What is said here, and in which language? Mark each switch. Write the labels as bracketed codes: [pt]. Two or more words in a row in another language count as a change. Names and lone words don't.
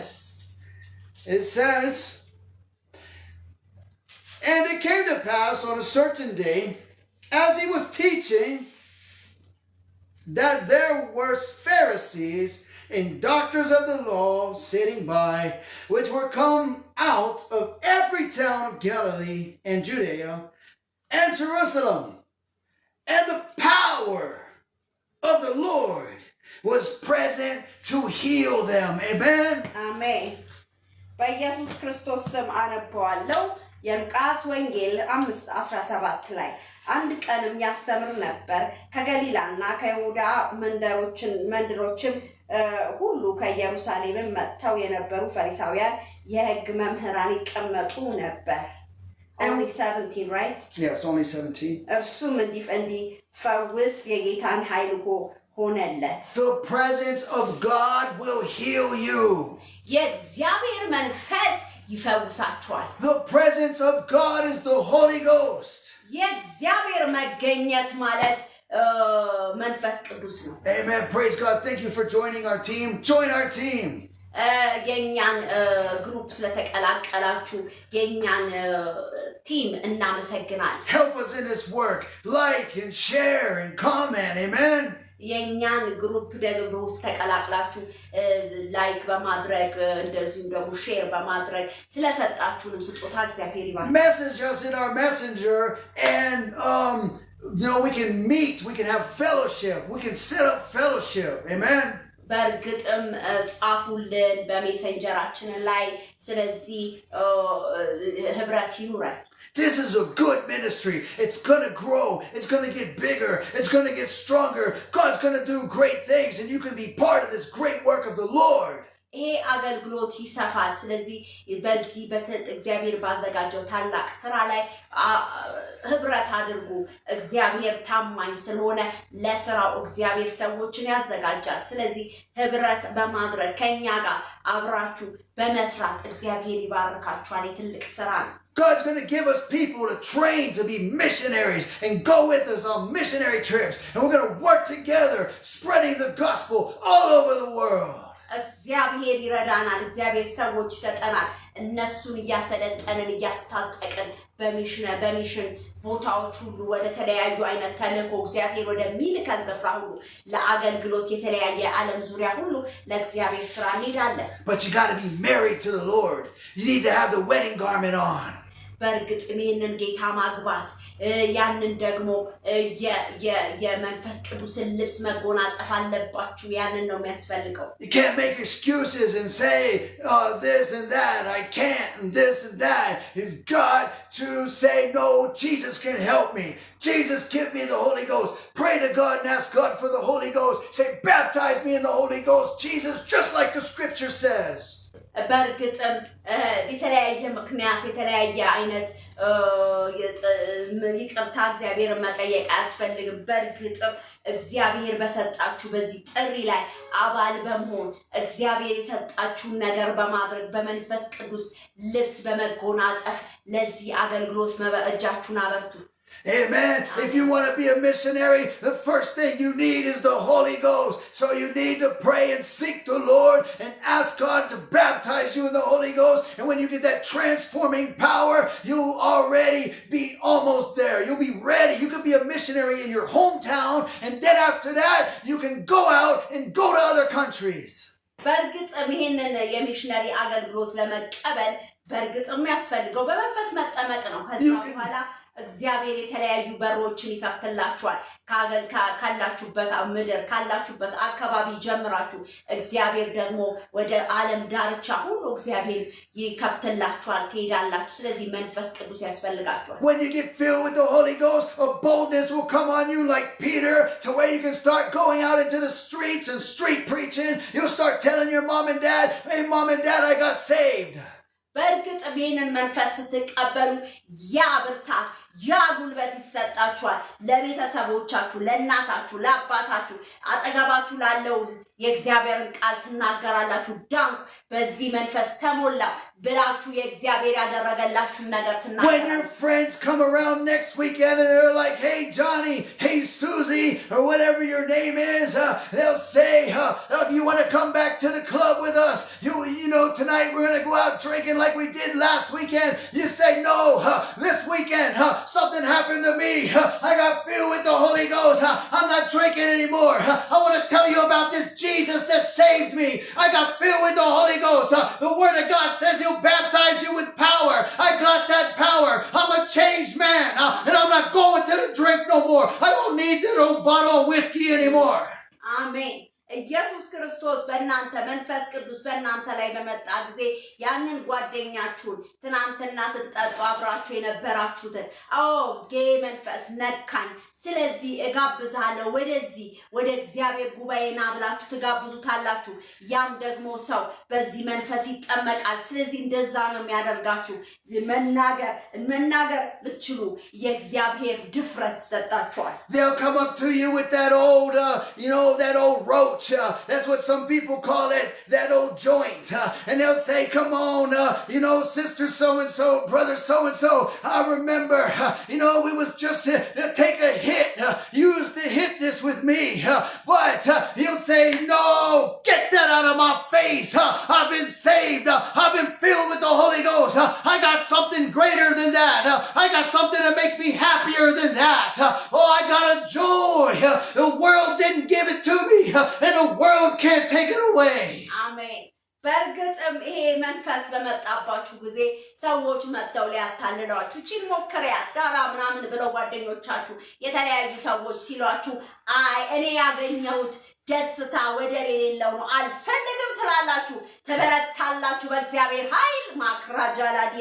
[en] It says, and it came to pass on a certain day, as he was teaching, that there were Pharisees and doctors of the law sitting by, which were come out of every town of Galilee and Judea and Jerusalem. And the power of the Lord was present to heal them. Amen? Amen. [am] በኢየሱስ ክርስቶስ ስም አነባዋለሁ። የሉቃስ ወንጌል 5:17 ላይ አንድ ቀንም ያስተምር ነበር። ከገሊላና ከይሁዳ መንደሮችም ሁሉ ከኢየሩሳሌም መጥተው የነበሩ ፈሪሳውያን የሕግ መምህራን ይቀመጡ ነበር። [en] Only 17, right? Yes, only 17. [am] እርሱም እንዲፈውስ የጌታን ኃይል ሆነለት። [en] The presence of God will heal you. [am] የእግዚአብሔር መንፈስ ይፈውሳችኋል። [en] The presence of God is the Holy Ghost. [am] የእግዚአብሔር መገኘት ማለት መንፈስ ቅዱስ ነው። [en] Amen. Praise God. Thank you for joining our team. Join our team. [am] የኛን ግሩፕ ስለተቀላቀላችሁ የኛን ቲም እናመሰግናለን። [en] Help us in this work. Like and share and comment. Amen. [am] የኛን ግሩፕ ደግሞ ውስጥ ተቀላቅላችሁ ላይክ በማድረግ እንደዚሁም ደግሞ ሼር በማድረግ ስለሰጣችሁንም ስጦታ እግዚአብሔር ይባርክ። [en] Message us in our messenger and we can meet, we can have fellowship, we can set up fellowship. Amen. [am] በእርግጥም ጻፉልን በሜሴንጀራችን ላይ ስለዚህ ህብረት ይኑረን። [en] This is a good ministry. It's going to grow. It's going to get bigger. It's going to get stronger. God's going to do great things, and you can be part of this great work of the Lord. [am] ይሄ አገልግሎት ይሰፋል ስለዚህ በዚህ እግዚአብሔር ባዘጋጀው ታላቅ ስራ ላይ ህብረት አድርጉ እግዚአብሔር ታማኝ ስለሆነ ለስራው እግዚአብሔር ሰዎችን ያዘጋጃል ስለዚህ ህብረት በማድረግ ከኛ ጋር አብራችሁ በመስራት እግዚአብሔር ይባርካችኋል የትልቅ ስራ ነው [en] God's going to give us people to train to be missionaries and go with us on missionary trips. And we're going to work together spreading the gospel all over the world. [am] እግዚአብሔር ይረዳናል እግዚአብሔር ሰዎች ይሰጠናል እነሱን ያሰለጠንን ያስታጠቅን በሚሽን ቦታዎች ሁሉ ወደ ተለያዩ አይነት ተልእኮ እግዚአብሔር ወደ ሚልከን ስፍራ ሁሉ ለአገልግሎት የተለያየ ዓለም ዙሪያ ሁሉ ለእግዚአብሔር ስራ እንሄዳለን [en] But you got to be married to the Lord. You need to have the wedding garment on. [am] በርግጥ ይሄንን ጌታ ማግባት ያንን ደግሞ የመንፈስ ቅዱስን ልብስ መጎናጸፍ አለባችሁ ያንን ነው የሚያስፈልገው [en] You can't make excuses and say this and that I can't and this and that. You've got to say no Jesus can help me. Jesus give me the Holy Ghost. Pray to God and ask God for the Holy Ghost. Say baptize me in the Holy Ghost Jesus just like the scripture says. [am] በርግጥም የተለያየ ምክንያት የተለያየ አይነት ይቅርታ እግዚአብሔር መጠየቅ አያስፈልግም በርግጥም እግዚአብሔር በሰጣችሁ በዚህ ጥሪ ላይ አባል በመሆን እግዚአብሔር የሰጣችሁ ነገር በማድረግ በመንፈስ ቅዱስ ልብስ በመጎናጸፍ ለዚህ አገልግሎት መበእጃችሁን አበርቱ [en] Amen. If you want to be a missionary, the first thing you need is the Holy Ghost. So you need to pray and seek the Lord and ask God to baptize you in the Holy Ghost. And when you get that transforming power, you'll already be almost there. You'll be ready. You can be a missionary in your hometown. And then after that, you can go out and go to other countries. [am] በርግጥ ይሄንን የሚሽነሪ አገልግሎት ለመቀበል በርግጥ የሚያስፈልገው በመንፈስ መጠመቅ ነው ከዛ በኋላ እግዚአብሔር የተለያዩ በሮችን ይከፍትላችኋል ካላችሁበት ምድር ካላችሁበት አካባቢ ጀምራችሁ እግዚአብሔር ደግሞ ወደ ዓለም ዳርቻ ሁሉ እግዚአብሔር ይከፍትላችኋል ትሄዳላችሁ ስለዚህ መንፈስ ቅዱስ ያስፈልጋችኋል [en] When you get filled with the Holy Ghost a boldness will come on you like Peter to where you can start going out into the streets and street preaching you'll start telling your mom and dad hey mom and dad I got saved [am] በርግጥ ይሄንን መንፈስ ስትቀበሉ ያ ብርታት ያ ጉልበት ይሰጣችኋል ለቤተሰቦቻችሁ ለእናታችሁ ለአባታችሁ አጠገባችሁ ላለው የእግዚአብሔርን ቃል ትናገራላችሁ ዳንኩ በዚህ መንፈስ ተሞላ ብላችሁ የእግዚአብሔር ያደረገላችሁ ነገር ትናገራላችሁ [en] When your friends come around next weekend and they're like hey Johnny hey Susie or whatever your name is they'll say you want to come back to the club with us you know tonight we're going to go out drinking like we did last weekend you say no this weekend something happened to me I got filled with the Holy Ghost I'm not drinking anymore I want to tell you about this Jesus that saved me I got filled with the Holy Ghost the word of God says he'll baptize you with power I got that power I'm a changed man and I'm not going to the drink no more I don't need that old bottle of whiskey anymore [am] Amen ኢየሱስ ክርስቶስ በእናንተ መንፈስ ቅዱስ በእናንተ ላይ በመጣ ጊዜ ያንን ጓደኛችሁን ትናንትና ስትጠጡ አብራችሁ የነበራችሁትን መንፈስ ነካኝ ስለዚህ እጋብዛለሁ ወደዚህ ወደ እግዚአብሔር ጉባኤና ብላችሁ ትጋብዙታላችሁ ያም ደግሞ ሰው በዚህ መንፈስ ይጠመቃል ስለዚህ እንደዛ ነው የሚያደርጋችሁ መናገር ብትችሉ የእግዚአብሔር ድፍረት ሰጣችኋል [en] They'll come up to you with that old that old roach that's what some people call it that old joint and they'll say come on sister so and so brother so and so I remember we was just take a hit you used to hit this with me but he'll say no get that out of my face I've been saved I've been filled with the Holy Ghost I got something greater than that I got something that makes me happier than that I got a joy the world didn't give it to me and the world can't take it away [am] Amen በርግጥም ይሄ መንፈስ በመጣባችሁ ጊዜ ሰዎች መጥተው ሊያታልሏችሁ እቺ ሞከሪያት ዳራ ምናምን ብለው ጓደኞቻችሁ የተለያዩ ሰዎች ሲሏችሁ እኔ ያገኘሁት ደስታ ወደር የሌለው ነው አልፈልግም ትላላችሁ ተበረታላችሁ በእግዚአብሔር ኃይል ማክራጃላዲያ